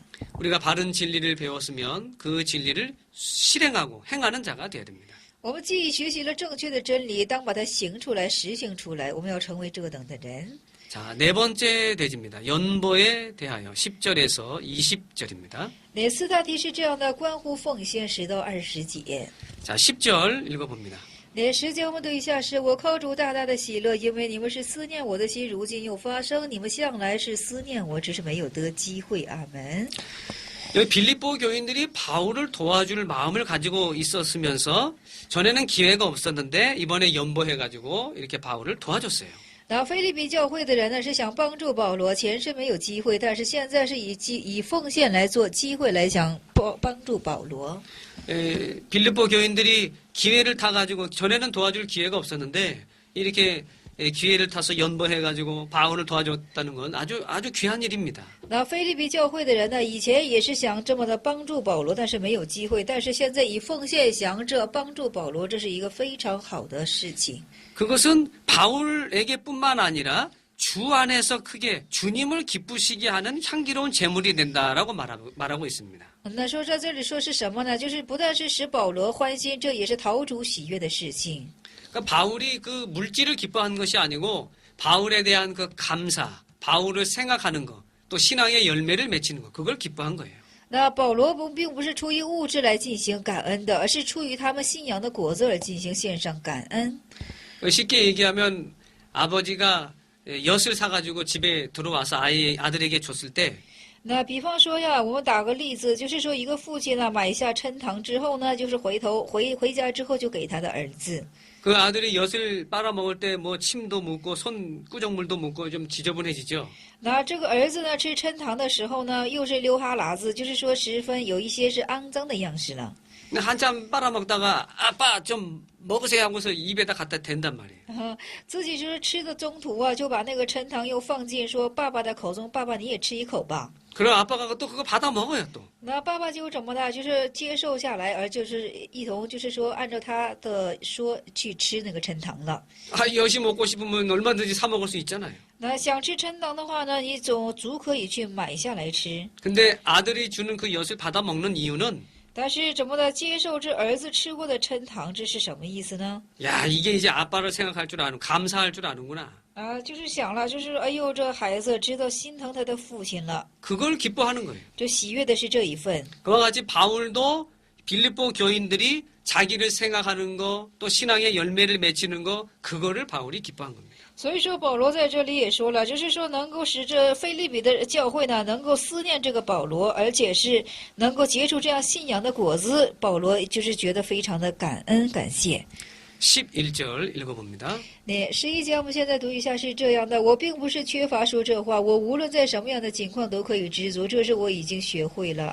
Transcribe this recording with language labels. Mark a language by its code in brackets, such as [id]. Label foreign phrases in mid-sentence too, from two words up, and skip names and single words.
[ko] 우리가 바른 진리를 배웠으면 그 진리를 실행하고 행하는 자가 되어야 됩니다. [zh] 我们既学习了正确的真理，当把它行出来、实行出来，我们要成为这等的人。 [ko] 자, 네 번째 대지입니다. 연보에 대하여 10절에서 20절입니다. [zh] 第四大题是这样的，关乎奉献10到20节。 [ko] 자, 10절 읽어봅니다. [zh] 第10节我们读一下是：我靠主大大的喜乐，因为你们是思念我的心，如今又发生，你们向来是思念我，只是没有得机会。阿门。 [ko] 여기 빌립보 교인들이 바울을 도와줄 마음을 가지고 있었으면서 전에는 기회가 없었는데 이번에 연보해가지고 이렇게 바울을 도와줬어요. [zh] 那腓立比教会的人呢，是想帮助保罗，前世没有机会，但是现在是以奉献来做机会来想帮助保罗。 [ko] 빌립보 교인들이 기회를 타가지고 전에는 도와줄 기회가 없었는데 이렇게 기회를 타서 연보해가지고 바울을 도와줬다는 건 아주 귀한 일입니다. [zh] 那腓立比教会的人呢，以前也是想这么的帮助保罗，但是没有机会，但是现在以奉献想着帮助保罗，这是一个非常好的事情。 [ko] 그것은 바울에게뿐만 아니라 주 안에서 크게 주님을 기쁘시게 하는 향기로운 제물이 된다라고 말하고 있습니다. [zh] 那说在这里说是什么呢？就是不但是使保罗欢心，这也是讨主喜悦的事情。 [ko] 그러니까 바울이 그 물질을 기뻐하는 것이 아니고 바울에 대한 그 감사, 바울을 생각하는 것, 또 신앙의 열매를 맺히는 것, 그걸 기뻐한 거예요. [zh] 那保罗并不是出于物质来进行感恩的，而是出于他们信仰的果子而进行献上感恩。 [ko] 쉽게 얘기하면 아버지가 엿을 사가지고 집에 들어와서 아들에게 줬을 때 [zh] 那比方说呀，我们打个例子，就是说一个父亲呢买下抻糖之后呢，就是回家之后就给他的儿子。 [ko] 그 아들이 엿을 빨아먹을 때 뭐 침도 묻고 손 꾸정물도 묻고 좀 지저분해지죠. [zh] 那这个儿子呢吃抻糖的时候呢，又是流哈喇子，就是说十分有一些是肮脏的样式了。 [ko] 한참 빨아먹다가 아빠 좀 먹으세요 하고서 입에다 갖다 댄단 말이에요. [zh] 自己就是吃的中途啊，就把那个抻糖又放进说爸爸的口中，爸爸你也吃一口吧。 [ko] 그럼 아빠가 또 그거 받아 먹어요 또. [zh] 那爸爸就怎么的，就是接受下来，而就是一同就是说按照他的说去吃那个抻糖了。 [ko] 엿이 먹고 싶으면 얼마든지 사 먹을 수 있잖아요. [zh] 那想吃抻糖的话呢，你足可以去买下来吃。 [ko] 근데 아들이 주는 그 엿을 받아 먹는 이유는 [zh] 但是怎么的接受这儿子吃过的抻糖，这是什么意思呢？ [ko] 야 이게 이제 아빠를 생각할 줄 아는 감사할 줄 아는구나. [zh] 啊，就是想了，就是哎呦，这孩子知道心疼他的父亲了， [ko] 그걸 기뻐하는 거예요. [zh] 这喜悦的是这一份。 [ko] 그와 같이 바울도 빌립보 교인들이 자기를 생각하는 거, 또 신앙의 열매를 맺히는 거, 그거를 바울이 기뻐한 겁니다. [zh] 所以说保罗在这里也说了，就是说能够使这腓立比的教会呢，能够思念这个保罗，而且是能够结出这样信仰的果子，保罗就是觉得非常的感恩感谢。 [ko] 11절 읽어봅니다. [zh] 那11节我们现在读一下是这样的：我并不是缺乏说这话，我无论在什么样的情况都可以知足，这是我已经学会了。